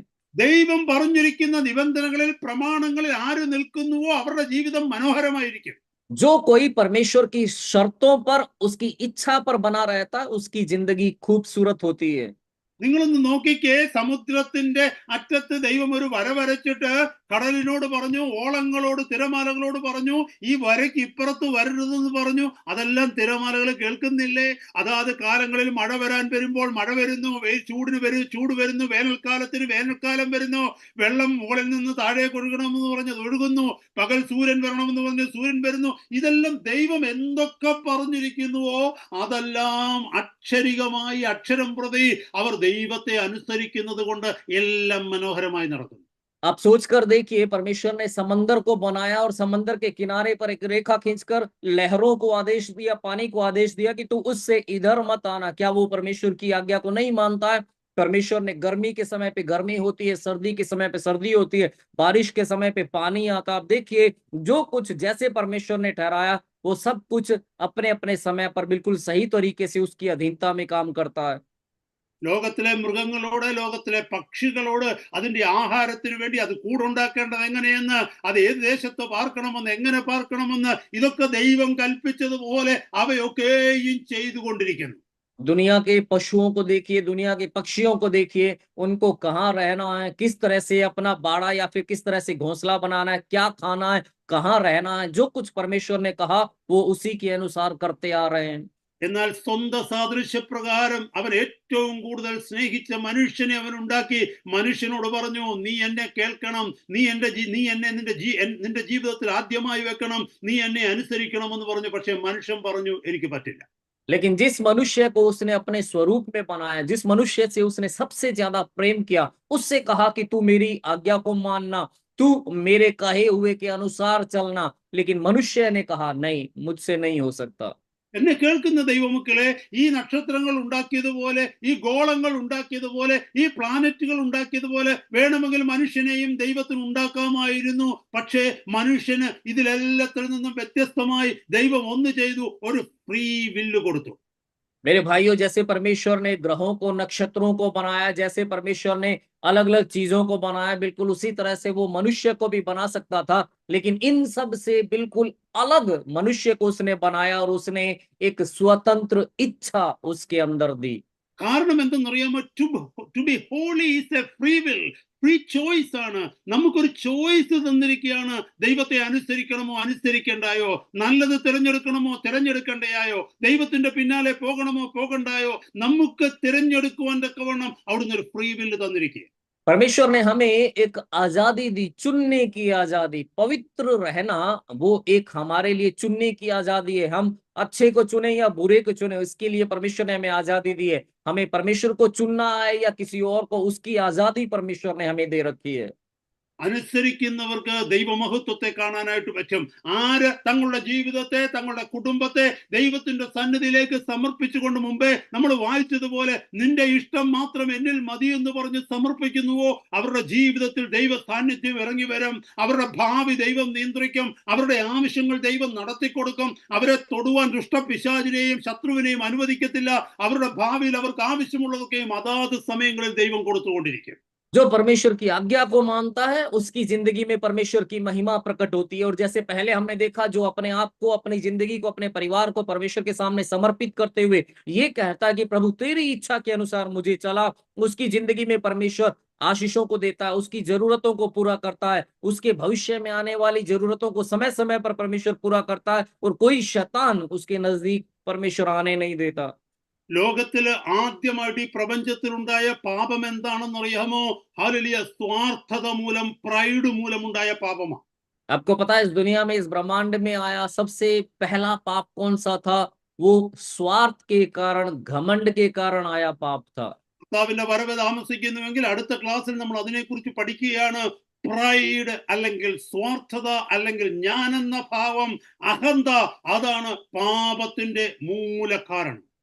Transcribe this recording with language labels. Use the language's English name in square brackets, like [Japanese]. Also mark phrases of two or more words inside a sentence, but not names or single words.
[Malayalam] ദൈവം പറഞ്ഞിരിക്കുന്ന നിബന്ധനകളിൽ പ്രമാണങ്ങളിൽ ആര് നിൽക്കുന്നുവോ അവരുടെ ജീവിതം മനോഹരമായിരിക്കും. [Hindi] जो कोई परमेश्वर की शर्तों पर, उसकी इच्छा पर बना रहता है, उसकी जिंदगी खूबसूरत होती है। [Malayalam] നിങ്ങളൊന്ന് നോക്കിക്കേ, സമുദ്രത്തിന്റെ അറ്റത്ത് ദൈവം ഒരു വര വരച്ചിട്ട് കടലിനോട് പറഞ്ഞു, ഓളങ്ങളോട് തിരമാലകളോട് പറഞ്ഞു, ഈ വരയ്ക്ക് ഇപ്പുറത്ത് വരരുതെന്ന് പറഞ്ഞു. അതെല്ലാം തിരമാലകൾ കേൾക്കുന്നില്ലേ? അതാത് കാലങ്ങളിൽ മഴ വരാൻ വരുമ്പോൾ മഴ വരുന്നു, ചൂട് വരുന്നു, വേനൽക്കാലത്തിന് വേനൽക്കാലം വരുന്നു, വെള്ളം മുകളിൽ നിന്ന് താഴേക്ക് ഒഴുകണമെന്ന് പറഞ്ഞത് ഒഴുകുന്നു, പകൽ സൂര്യൻ വരണമെന്ന് പറഞ്ഞ് സൂര്യൻ വരുന്നു. ഇതെല്ലാം ദൈവം എന്തൊക്കെ പറഞ്ഞിരിക്കുന്നുവോ അതെല്ലാം അക്ഷരികമായി അക്ഷരം പ്രതി അവർ ദൈവത്തെ അനുസരിക്കുന്നത് കൊണ്ട് എല്ലാം മനോഹരമായി നടക്കുന്നു. [Hindi] आप सोच कर देखिए, परमेश्वर ने समंदर को बनाया और समंदर के किनारे पर एक रेखा खींचकर लहरों को आदेश दिया, पानी को आदेश दिया कि तू उससे इधर मत आना। क्या वो परमेश्वर की आज्ञा को नहीं मानता है? परमेश्वर ने गर्मी के समय पे गर्मी होती है, सर्दी के समय पे सर्दी होती है, बारिश के समय पे पानी आता। आप देखिए, जो कुछ जैसे परमेश्वर ने ठहराया, वो सब कुछ अपने अपने समय पर बिल्कुल सही तरीके से उसकी अधीनता में काम करता है। [Malayalam] ലോകത്തിലെ മൃഗങ്ങളോട്, ലോകത്തിലെ പക്ഷികളോട് അതിന്റെ ആഹാരത്തിന് വേണ്ടി അത് കൂടുണ്ടാക്കേണ്ടത് എങ്ങനെയെന്ന്, അത് ഏത് ദേശത്ത് പാർക്കണമെന്ന്, എങ്ങനെ പാർക്കണമെന്ന്, ഇതൊക്കെ ദൈവം കൽപ്പിച്ചതുപോലെ അവയൊക്കെയും ചെയ്തുകൊണ്ടിരിക്കുന്നു. [Hindi] दुनिया के पशुओं को देखिए, दुनिया के पक्षियों को देखिए, उनको कहाँ रहना है, किस तरह से अपना बाड़ा या फिर किस तरह से घोंसला बनाना है, क्या खाना है, कहाँ रहना है, जो कुछ परमेश्वर ने कहा वो उसी के अनुसार करते आ रहे हैं। [Malayalam] എന്നാൽ സ്വന്തം സാദൃശ്യപ്രകാരം അവൻ ഏറ്റവും കൂടുതൽ സ്നേഹിച്ച മനുഷ്യനെ അവൻ ഉണ്ടാക്കി. മനുഷ്യനോട് പറഞ്ഞു, നീ എന്നെ കേൾക്കണം, നീ എന്നെ നിന്റെ ജീവിതത്തിൽ ആദ്യമായി വെക്കണം, നീ എന്നെ അനുസരിക്കണമെന്ന് പറഞ്ഞു. പക്ഷെ മനുഷ്യൻ പറഞ്ഞു, എനിക്ക് പറ്റില്ല. [Hindi] लेकिन जिस मनुष्य को उसने अपने स्वरूप में बनाया, जिस मनुष्य से उसने सबसे ज्यादा प्रेम किया, उससे कहा कि तू मेरी आज्ञा को मानना, तू मेरे कहे हुए के अनुसार चलना। लेकिन मनुष्य ने कहा नहीं, मुझसे नहीं हो सकता। [Malayalam] എന്നെ കേൾക്കുന്ന ദൈവമക്കളെ, ഈ നക്ഷത്രങ്ങൾ ഉണ്ടാക്കിയതുപോലെ, ഈ ഗോളങ്ങൾ ഉണ്ടാക്കിയതുപോലെ, ഈ പ്ലാനറ്റുകൾ ഉണ്ടാക്കിയതുപോലെ വേണമെങ്കിൽ മനുഷ്യനെയും ദൈവത്തിന് ഉണ്ടാക്കാമായിരുന്നു. പക്ഷേ മനുഷ്യന് ഇതിലെല്ലാത്തിൽ നിന്നും വ്യത്യസ്തമായി ദൈവം ഒന്ന് ചെയ്തു, ഒരു [English] free will [Malayalam] കൊടുത്തു. [Hindi] मेरे भाइयों, जैसे परमेश्वर ने ग्रहों को, नक्षत्रों को बनाया, जैसे परमेश्वर ने अलग अलग चीजों को बनाया, बिल्कुल उसी तरह से वो मनुष्य को भी बना सकता था। लेकिन इन सब से बिल्कुल अलग मनुष्य को उसने बनाया और उसने एक स्वतंत्र इच्छा उसके अंदर दी। [Malayalam] കാരണം എന്തെന്നറിയാമോ? [English] to be holy is a free will, free choice ആണ്. [Malayalam] നമുക്കൊരു ചോയ്സ് തന്നിരിക്കുകയാണ്. ദൈവത്തെ അനുസരിക്കണമോ അനുസരിക്കണ്ടായോ, നല്ലത് തിരഞ്ഞെടുക്കണമോ തിരഞ്ഞെടുക്കണ്ടയായോ, ദൈവത്തിന്റെ പിന്നാലെ പോകണമോ പോകണ്ടായോ, നമുക്ക് തിരഞ്ഞെടുക്കുവാൻ തക്കവണ്ണം അവിടുന്ന് ഒരു [English] free will [Malayalam] തന്നിരിക്കുക. [Hindi] परमेश्वर ने हमें एक आजादी दी, चुनने की आजादी। पवित्र रहना वो एक हमारे लिए चुनने की आजादी है। हम अच्छे को चुने या बुरे को चुने, इसके लिए परमेश्वर ने हमें आजादी दी है। हमें परमेश्वर को चुनना है या किसी और को, उसकी आजादी परमेश्वर ने हमें दे रखी है। [Malayalam] അനുസരിക്കുന്നവർക്ക് ദൈവമഹത്വത്തെ കാണാനായിട്ട് പറ്റും. ആര് തങ്ങളുടെ ജീവിതത്തെ, തങ്ങളുടെ കുടുംബത്തെ ദൈവത്തിന്റെ സന്നിധിയിലേക്ക് സമർപ്പിച്ചുകൊണ്ട്, മുമ്പേ നമ്മൾ വായിച്ചതുപോലെ നിന്റെ ഇഷ്ടം മാത്രം എന്നിൽ മതി എന്ന് പറഞ്ഞ് സമർപ്പിക്കുന്നുവോ, അവരുടെ ജീവിതത്തിൽ ദൈവ സാന്നിധ്യം ഇറങ്ങി വരും. അവരുടെ ഭാവി ദൈവം നിയന്ത്രിക്കും. അവരുടെ ആവശ്യങ്ങൾ ദൈവം നടത്തിക്കൊടുക്കും. അവരെ തൊടുവാൻ ദുഷ്ടപിശാചിനെയും ശത്രുവിനെയും അനുവദിക്കത്തില്ല. അവരുടെ ഭാവിയിൽ അവർക്ക് ആവശ്യമുള്ളതൊക്കെയും അതാത് സമയങ്ങളിൽ ദൈവം കൊടുത്തുകൊണ്ടിരിക്കും. [Hindi] जो परमेश्वर की आज्ञा को मानता है, उसकी जिंदगी में परमेश्वर की महिमा प्रकट होती है। और जैसे पहले हमने देखा, जो अपने आप को, अपनी जिंदगी को, अपने परिवार को परमेश्वर के सामने समर्पित करते हुए ये कहता है कि प्रभु तेरी इच्छा के अनुसार मुझे चला, उसकी जिंदगी में परमेश्वर आशीषों को देता है, उसकी जरूरतों को पूरा करता है, उसके भविष्य में आने वाली जरूरतों को समय समय पर परमेश्वर पूरा करता है, और कोई शैतान उसके नजदीक परमेश्वर आने नहीं देता। [Malayalam] ലോകത്തില് ആദ്യമായിട്ട് ഈ പ്രപഞ്ചത്തിൽ ഉണ്ടായ പാപം എന്താണെന്നറിയാമോ? ഹല്ലേലൂയ! സ്വാർത്ഥത മൂലം, പ്രൈഡ് മൂലം ഉണ്ടായ പാപമാണ്. [Hindi] आपको पता है, इस दुनिया में, इस ब्रह्मांड में आया सबसे पहला पाप कौन सा था? वो स्वार्थ के कारण, घमंड के कारण आया पाप था। [Malayalam] കർത്താവിന്റെ വരവ് താമസിക്കുന്നുവെങ്കിൽ അടുത്ത ക്ലാസ്സിൽ നമ്മൾ അതിനെക്കുറിച്ച് പഠിക്കുകയാണ്. പ്രൈഡ് അല്ലെങ്കിൽ സ്വാർത്ഥത അല്ലെങ്കിൽ ഞാനെന്ന ഭാവം, അഹന്ത, അതാണ് പാപത്തിന്റെ മൂലകാരണം.